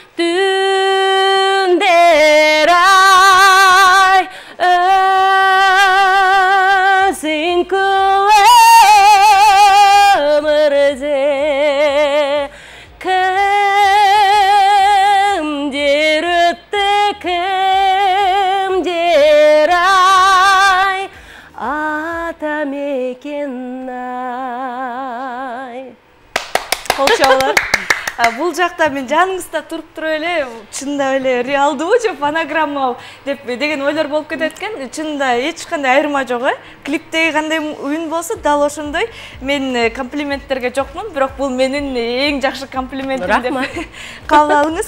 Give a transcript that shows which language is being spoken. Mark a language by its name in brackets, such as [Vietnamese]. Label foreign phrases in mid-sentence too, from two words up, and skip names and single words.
[Kazakh] түндер ай, өзің күл өмірде кімдер өтті, кімдер ай, ата мекен ай. [Kyrgyz] Колчоолор. Бул жакта мен жаныңызда туруп туруп эле, чында эле реалдуу же фонограмма деген ойлор болуп кетет экен. Чында эч кандай айырма жок, Клиптеги кандай үн болсо, дал ошондой. Мен комплименттерге жокмун, бирок бул менин эң жакшы комплиментим деп кабыл алыңыз.